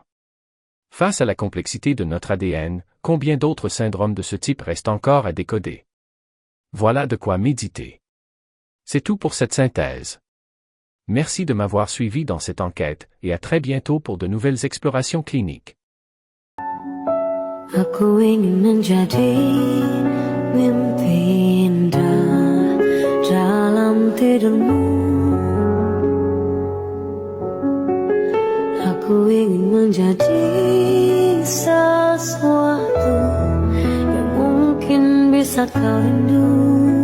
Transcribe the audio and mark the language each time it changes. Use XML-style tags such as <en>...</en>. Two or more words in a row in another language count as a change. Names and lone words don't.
<fr>Face à la complexité de notre ADN, combien d'autres syndromes de ce type restent encore à décoder? Voilà de quoi méditer. C'est tout pour cette synthèse. Merci de m'avoir suivi dans cette enquête, et à très bientôt pour de nouvelles explorations cliniques.</fr> <id>Aku ingin menjadi mimpi indah dalam tidurmu. Aku ingin menjadi sesuatu yang mungkin bisa kau rindu.</id>